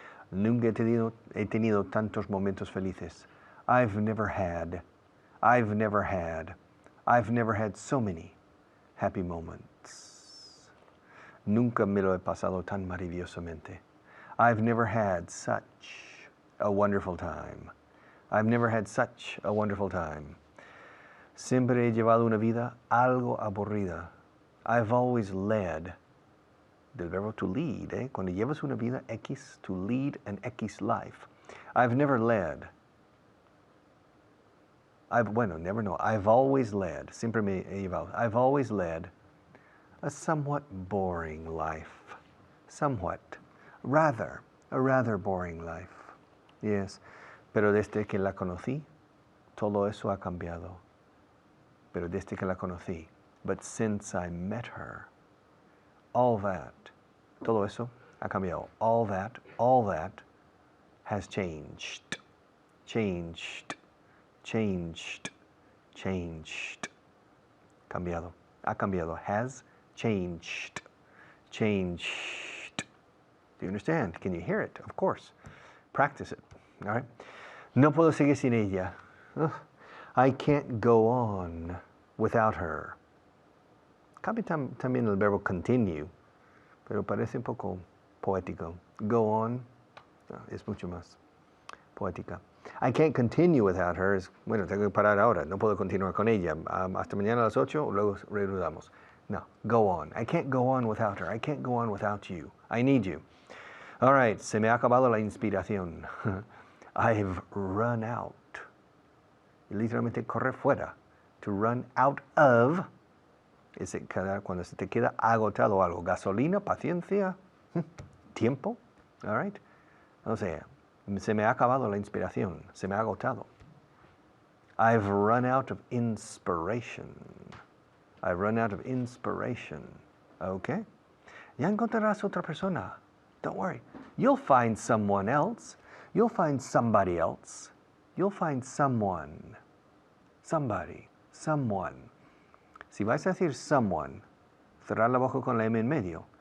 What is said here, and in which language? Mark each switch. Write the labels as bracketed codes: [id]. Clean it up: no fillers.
[es] Nunca he tenido tantos momentos felices. [en] I've never had so many happy moments. [es] Nunca me lo he pasado tan maravillosamente. [en] I've never had such a wonderful time. I've never had such a wonderful time. [es] Siempre he llevado una vida algo aburrida. [en] I've always led, [es] del verbo [en] to lead, [es] Cuando llevas una vida X, [en] to lead an X life. I've never led. I've always led, [es] siempre me he llevado. [en] I've always led a somewhat boring life. A rather boring life. [es] Yes, pero desde que la conocí, todo eso ha cambiado. Pero desde que la conocí, [en] but since I met her, all that, [es] todo eso ha cambiado. [en] All that has changed. [es] Cambiado. Ha cambiado. [en] Has changed. Do you understand? Can you hear it? Of course. Practice it. All right? [es] No puedo seguir sin ella. [en] Ugh. I can't go on without her. [es] Cambia también el verbo continue, pero parece un poco poético. Go on es mucho más poética. [en] I can't continue without her. [es] Bueno, tengo que parar ahora. No puedo continuar con ella. Hasta mañana a las 8, luego reanudamos. [en] No, go on. I can't go on without her. I can't go on without you. I need you. [es] All right, se me ha acabado la inspiración. [en] I've run out. [es] Literalmente correr fuera. [en] To run out of [es] es cuando se te queda agotado algo. Gasolina, paciencia, tiempo. [en] All right? [es] O sea, se me ha acabado la inspiración. Se me ha agotado. [en] I've run out of inspiration. I've run out of inspiration. Okay? [es] Ya encontrarás otra persona. [en] Don't worry. You'll find someone else. You'll find somebody else. You'll find someone. Somebody. Someone. [es] Si vais a decir someone, cerrar la boca con la M en medio.